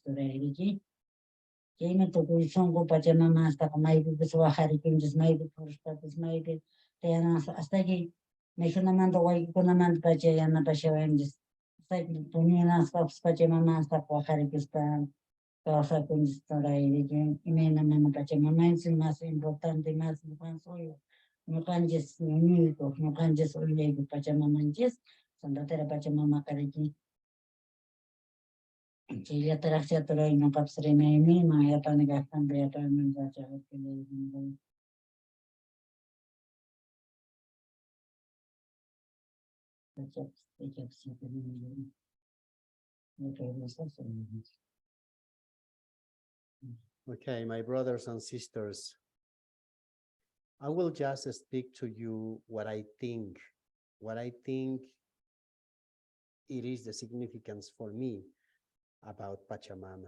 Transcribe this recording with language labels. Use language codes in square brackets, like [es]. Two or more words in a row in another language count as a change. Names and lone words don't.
[qu] turariki chaymi tukushunku pachamamanstaqa maypipis waqharikunchis maypi purishpapas maypi tiyanansa hasta que mikunamanta waykukunamanta pacha yanapashawanchis [es] hasta que [qu] puñunaspapas pachamamanstaqa waqharikuspa kawsakunchis turariki imayna mana pachamamanchis [es] más importante [qu] más ñuqanchis ñuñuyku ñuqanchis uyllayku pachamamanchis Santa Terra Pachamama kariki chayllataraqcha turay ñuqapas rimaymi yapani kaqtanpi yapani [en] Okay, my brothers and sisters, I will just speak to you what I think it is the significance for me about Pachamama.